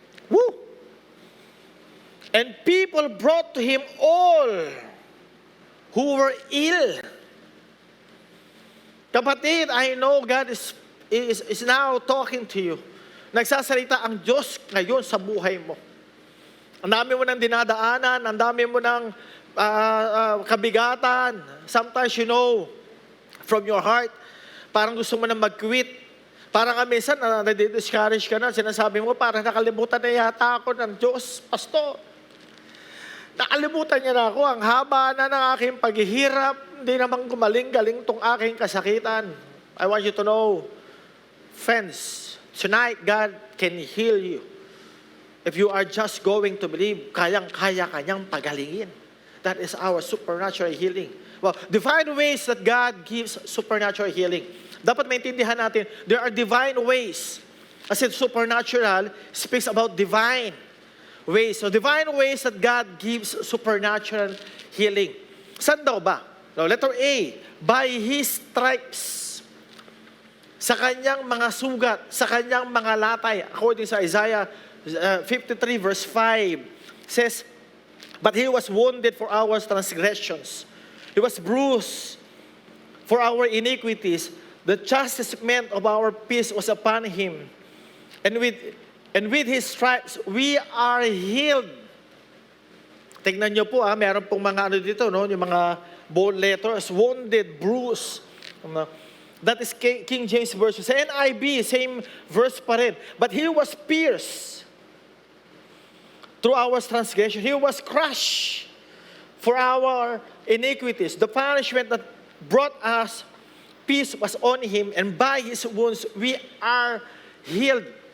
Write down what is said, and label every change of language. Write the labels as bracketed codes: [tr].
[en] Woo! And people brought to him all who were ill. Kapatid, I know God is now talking to you. [tl] Nagsasalita ang Diyos ngayon sa buhay mo. Ang dami mo ng dinadaanan, ang dami mo ng kabigatan. [en] Sometimes from your heart, [tl] parang gusto mo na mag-quit. Parang nga minsan, nadi-discourage ka na, sinasabi mo, parang nakalimutan na yata ako ng Diyos, Pastor. Nakalimutan niya na ako, ang haba na ng aking paghihirap, hindi naman gumaling-galing tong aking kasakitan. [en] I want you to know, friends, tonight God can heal you. If you are just going to believe, [tl] kayang-kaya kanyang pagalingin. [en] That is our supernatural healing. Well, divine ways that God gives supernatural healing. [tl] Dapat maintindihan natin, [en] there are divine ways. Kasi supernatural speaks about divine ways. So divine ways that God gives supernatural healing. [tl] Saan daw ba? [en] Now, letter A, by His stripes. [tl] Sa kanyang mga sugat, sa kanyang mga latay, [en] according sa Isaiah 53 verse 5, says, but He was wounded for our transgressions. He was bruised for our iniquities. The chastisement of our peace was upon Him. And with His stripes, we are healed. [tl] Tingnan niyo po, meron pong mga ano dito, no? Yung mga [en] bold letters, wounded, bruised. That is King James Version. Sa NIV, same verse [tl] pa rin. [en] But He was pierced through our transgression. He was crushed for our iniquities. The punishment that brought us peace was on Him, and by His wounds, we are healed.